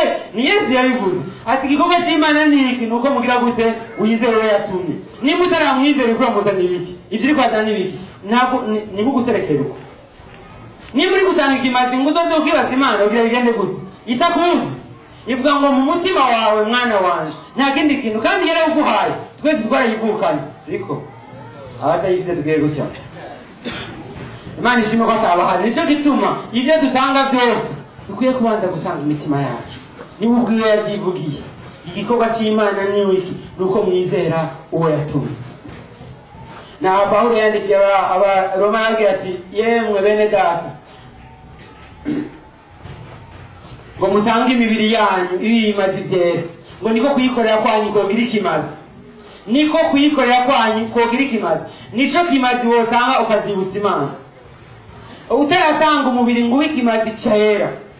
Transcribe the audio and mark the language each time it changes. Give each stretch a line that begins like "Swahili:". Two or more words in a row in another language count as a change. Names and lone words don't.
Rundi: ni Yesu yabivuze ati igikorwa cy'Imana ni iki nuko mugira gute uyizere we yatumye nimba utaramwizere ko yamuzana ibiki ivyo uri kwazana ibiki ntabwo ni nko guterekera uko nimba uri gutanga ikimazi ngo uzoze ukibaza Imana ugira bigende gute itakuzi ivuga ngo mu mutima wawe mwana wanje nta kindi kintu kandi yari uguhaye twese twarayivukanye siko abatayifize tugiye gutya Imana ishimwe ko atabahari nico gituma ivyo dutanga vyose dukwiye kubanza gutanga imitima yacu niba ubwiwe yavyivugiye igikorwa cy'Imana ni iki nuko mwizera uwo yatumye na Pawulo yandikiye Roma yabwira ati yemwe bene data ngo mutange imibiri yanyu ibimazi vyera ngo niko kuyikorera kwanyu kogira ikimazi niko kuyikorera kwanyu kogira ikimazi nico kimazi wotanga ukazibutsa Imana utaratanga umubiri ngo w'ikimazi cyera